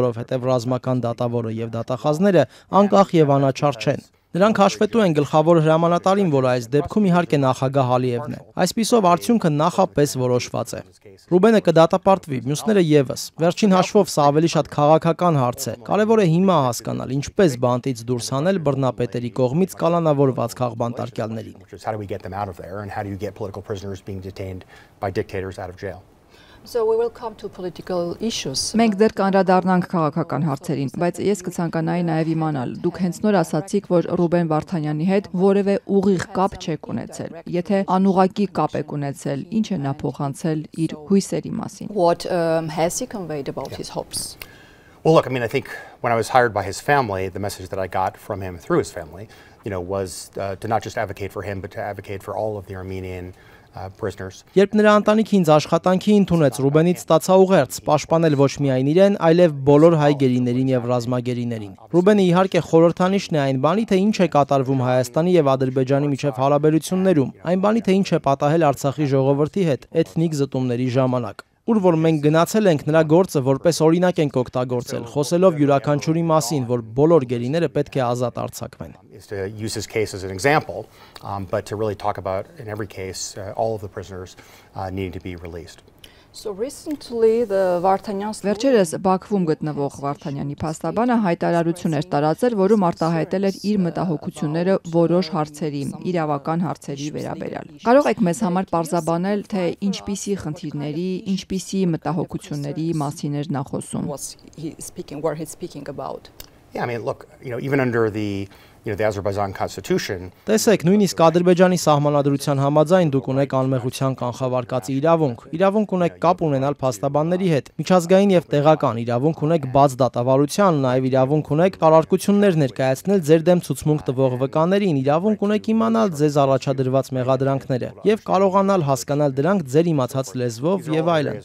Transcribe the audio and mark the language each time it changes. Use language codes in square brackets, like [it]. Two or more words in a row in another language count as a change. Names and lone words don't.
[hy] որովհետև ռազմական դատավորը եւ դատախազները անկախ եւ անաչառ չեն։ Նրանք հաշվետու են գլխավոր հրամանատարին, որը այս դեպքում իհարկե նախագահ Ալիևն է։ Այսպիսով արդյունքը նախապես որոշված է։ Ռուբենը կդատապարտվի, մյուսները եւս։ Վերջին հաշվով սա ավելի շատ քաղաքական հարց է։ Կարևոր է հիմա հասկանալ, ինչպես բանտից դուրս հանել բռնապետերի կողմից կալանավորված քաղբանտարկյալներին։ [en] So we will come to political issues. [hy] Մենք դեռ կանդրադառնանք քաղաքական հարցերին, բայց ես կցանկանայի նաև իմանալ, դուք հենց նոր ասացիք, որ Ռուբեն Վարդանյանի հետ որևէ ուղիղ կապ չեք ունեցել։ Եթե անուղղակի կապ եք ունեցել, ինչ է նա փոխանցել իր հույսերի մասին։ [en] What has he conveyed about his hopes? Well, look, I mean, I think when I was hired by his family, the message that I got from him through his family, was to not just advocate for him, but to advocate for all of the Armenian prisoners. [hy] Երբ նրա ընտանիքը ինձ աշխատանքի ընդունեց, Ռուբենից ստացա ուղերձ պաշտպանել ոչ միայն իրեն, այլև բոլոր հայ գերիներին եւ ռազմագերիներին։ Ռուբենը իհարկե խորհրդանիշն է այն բանի, թե ինչ է կատարվում Հայաստանի եւ Ադրբեջանի միջև հարաբերություններում, այն բանի, թե ինչ է պատահել Արցախի ժողովրդի հետ էթնիկ զտումների ժամանակ։ Ուր որ մենք գնացել ենք նրա գործը որպես օրինակ ենք օգտագործել, խոսելով յուրաքանչյուրի մասին, որ բոլոր գերիները պետք է ազատ արձակվեն։ [en] Is to use his case as an example, but to really talk about in every case all of the prisoners needing to be released. So recently the Vartanyan's [hy] Վերջերս Բաքվում գտնվող Վարդանյանի փաստաբանը հայտարարություն էր տարածել, որում արտահայտել էր իր մտահոգությունները որոշ հարցերի, իրավական հարցերի վերաբերյալ։ Կարող եք մեզ համար պարզաբանել, թե ինչպիսի խնդիրների, ինչպիսի մտահոգությունների մասին էր նա խոսում։ [en] Yeah, I mean, look, even under the Azerbaijan Constitution. [hy] Տեսեք, նույնիսկ Ադրբեջանի սահմանադրության համաձայն դուք ունեք անմեղության կանխավարկածի իրավունք ունեք կապ ունենալ փաստաբանների հետ, միջազգային եւ տեղական իրավունք ունեք բաց դատավարության, նաեւ իրավունք ունեք կառարկություններ ներկայացնել ձեր դեմ ցուցմունք տվող վկաներին, իրավունք ունեք իմանալ ձեզ առաջադրված մեղադրանքները եւ կարողանալ հասկանալ դրանք ձեր իմացած լեզվով եւ այլն։